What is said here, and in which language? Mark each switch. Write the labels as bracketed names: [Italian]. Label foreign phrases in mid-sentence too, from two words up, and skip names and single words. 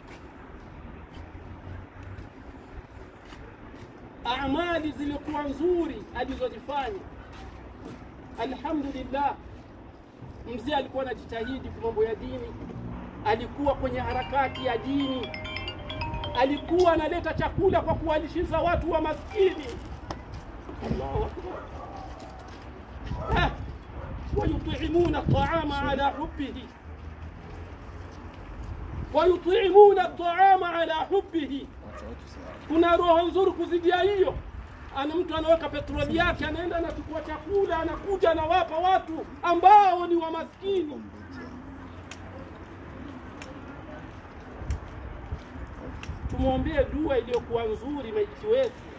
[Swahili] Amali zilikuwa nzuri alizozifanya, [Arabic] الحمد لله. [Swahili] Mzee alikuwa anajitahidi kwa mambo ya dini, alikuwa kwenye harakati ya dini, alikuwa analeta chakula kwa kuwalishiza watu wa maskini. [Arabic] الله أكبر. ويطعمون الطعام على حبه ويطعمون الطعام على حبه. [Swahili] Kuna roho nzuri kuzidia hiyo. Ana mtu anaweka petroli yake, anaenda anachukua chakula, anakuja anawapa watu ambao ni wa maskini. Tumuombee dua iliyokuwa nzuri maiti wetu.